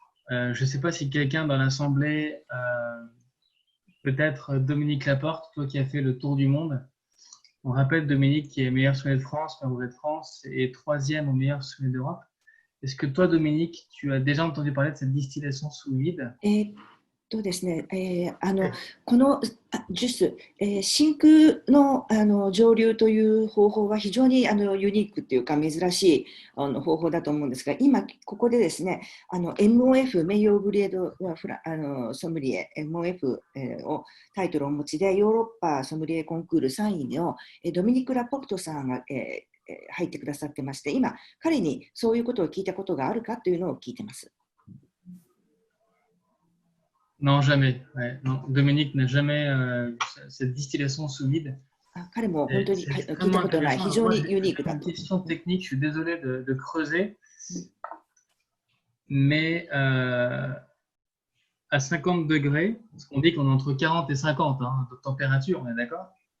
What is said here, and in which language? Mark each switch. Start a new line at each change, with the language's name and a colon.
French: Je ne sais pas si quelqu'un dans l'Assemblée, peut-être Dominique Laporte, toi qui as fait le tour du monde. On rappelle Dominique qui est meilleur sommelier de France, meilleur brevet de France et 3e au meilleur sommelier d'Europe. Est-ce que toi, Dominique, tu as déjà entendu parler de cette distillation sous vide?
Japanese: ですね、このジュース、真空の、蒸留という方法は非常にユニークというか珍しい方法だと思うんですが、今ここでですね、MOF 名誉グレードソムリエ MOF をタイトルをお持ちでヨーロッパソムリエコンクール3位のドミニク・ラポルトさんが、入ってくださってまして、今彼にそういうことを聞いたことがあるかというのを聞いてます。
French: Non, jamais. Ouais, non, Dominique n'a jamais cette distillation sous vide. C'est extrêmement intéressant. J'ai une question technique, je suis désolé de creuser, mais à 50 degrés, parce qu'on dit qu'on est entre 40 et 50 de température, on est d'accord?